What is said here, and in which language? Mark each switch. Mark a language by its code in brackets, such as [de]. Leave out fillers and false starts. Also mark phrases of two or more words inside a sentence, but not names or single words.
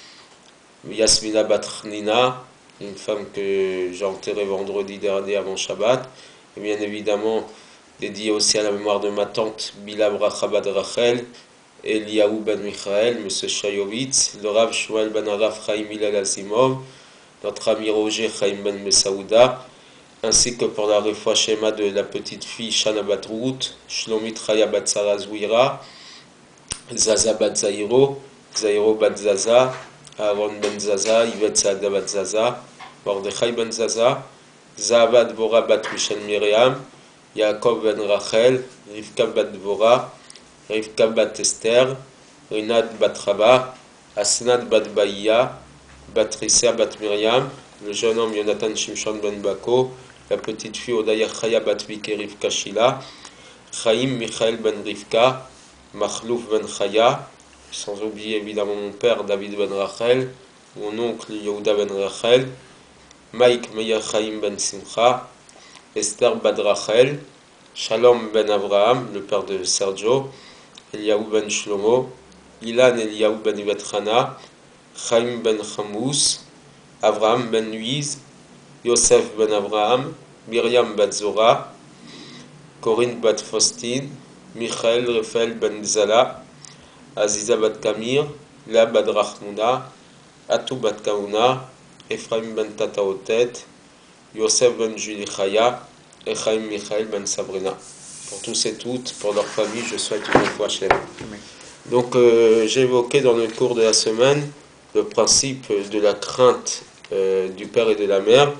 [fr] Yasmina Batnina, une femme que j'ai enterrée vendredi dernier avant Shabbat, et bien évidemment dédiée aussi à la mémoire de ma tante Bila Brachabad Rachel, Eliaou ben Michael, M. Shayovitz, le Rav Shmuel ben Araf Chaim Hillel Asimov, notre ami Roger Chaim ben Messaouda, ainsi que pour la [he] Refoua Shema [fr] de la petite fille Shana Bat Ruth, Shlomit Chaya Bat Sarah Zouira, Zaza Bat Zairo, Zairo Bat Zaza, Aaron ben Zaza, Yvette Saada Bat Zaza, Mordechai ben Zaza, Zahava Dvora Bat Michel Miriam, Yaakov ben Rachel, Rivka Bat Dvora, Rivka Bat Esther, Rinat Bat Rava, Asnat Bat Baïa, Batricia Bat Miriam, le jeune homme Jonathan Shimshon Ben Bako, la petite fille Odaya Chaya Bat Vike Rivka Shila, Chaim Michael Ben Rivka, Machlouf Ben Chaya, sans oublier évidemment mon père David Ben Rachel, mon oncle Yehuda Ben Rachel, Mike Meir Chaim Ben Simcha, Esther Bat Rachel, Shalom Ben Abraham, le père de Sergio, Eliaou Ben Shlomo, Ilan Eliaou Ben Ivetrana, Chaim Ben Chamous, Avraham Ben Nuiz, Yosef Ben Abraham, Myriam Bat Zora, Corinne Bat Faustine, Michael Raphaël Ben Zala, Aziza Bat Kamir, Lea Bat Rachmouna, Atou Bat Kaouna, Ephraim Ben Tataotet, Yosef Ben Julie Chaya, et Chaim Michael Ben Sabrina. Pour tous et toutes, pour leur famille, je souhaite une fois Shem. Donc, j'ai évoqué dans le cours de la semaine le principe de la crainte du père et de la mère.